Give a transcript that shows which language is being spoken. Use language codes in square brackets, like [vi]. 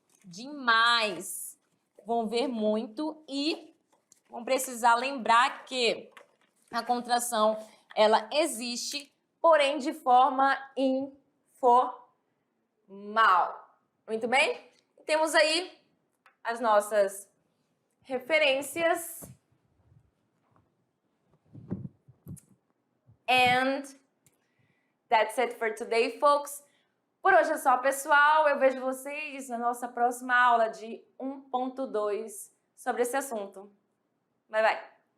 [pt] Demais. Vão ver muito e vão precisar lembrar que a contração, ela existe, porém de forma informal. Muito bem? Temos aí as nossas referências. [en] And that's it for today, folks. [pt] Por hoje é só, pessoal. Eu vejo vocês na nossa próxima aula de 1.2 sobre esse assunto. [en] Bye, bye.